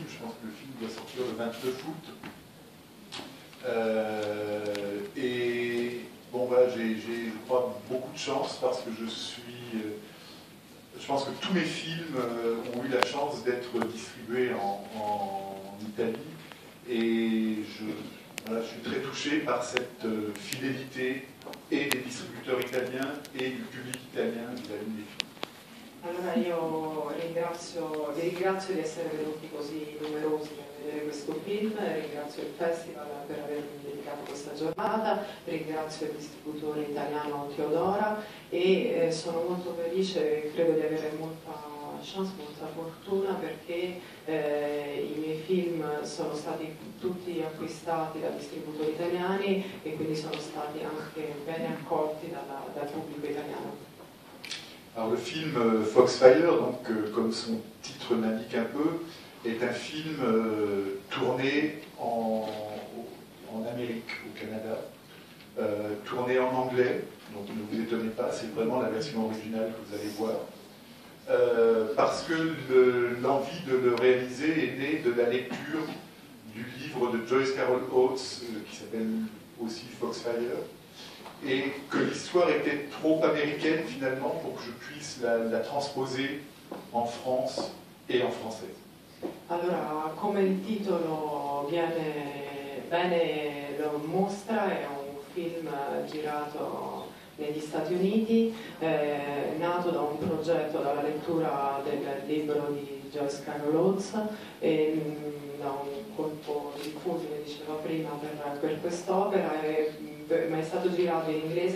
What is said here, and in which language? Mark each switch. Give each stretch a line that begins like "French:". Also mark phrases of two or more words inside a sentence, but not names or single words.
French: Je pense que le film doit sortir le 29 août. Et bon, voilà, j'ai, je crois, beaucoup de chance parce que je pense que tous mes films ont eu la chance d'être distribués en Italie. Et voilà, je suis très touché par cette fidélité et des distributeurs italiens et du public italien vis-à-vis des films.
Italian: Allora io vi ringrazio di essere venuti così numerosi per vedere questo film, ringrazio il Festival per avermi dedicato questa giornata, ringrazio il distributore italiano Teodora e sono molto felice e credo di avere molta chance, molta fortuna perché i miei film sono stati tutti acquistati da distributori italiani e quindi sono stati anche bene accolti dal pubblico italiano.
French: Alors le film Foxfire, donc, comme son titre l'indique un peu, est un film tourné en Amérique, au Canada, tourné en anglais, donc ne vous étonnez pas, c'est vraiment la version originale que vous allez voir, parce que l'envie de le réaliser est née de la lecture du livre de Joyce Carol Oates, qui s'appelle aussi Foxfire, et que l'histoire était trop américaine finalement pour que je puisse la transposer en France et en français.
Italian: Allora, come il titolo bene lo mostra, è un film girato negli Stati Uniti, nato da un progetto, dalla lettura del libro di Joyce Carol Oates e da un colpo di fulmine, diceva prima, per quest'opera, ma è stato girato in inglese.